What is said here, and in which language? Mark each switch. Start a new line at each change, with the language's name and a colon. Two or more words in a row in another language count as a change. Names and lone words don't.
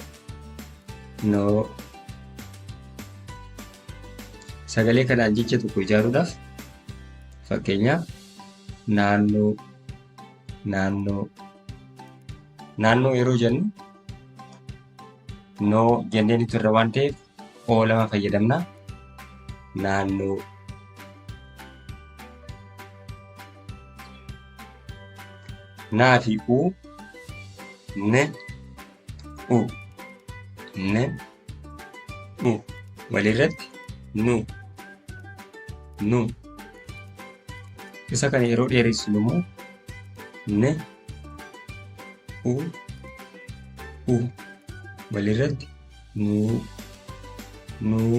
Oromo: Sagalee kanaan jecha tokko ijaaruudhaaf fakkeenyaaf naannoo yeroo jennu noo jenneen turre waan ta'eef o lama fayyadamna. Naannoo. Naa fi u, n, u, walirratti nu. Isa kana yeroo dheeressinu immoo n, u, walirratti nu.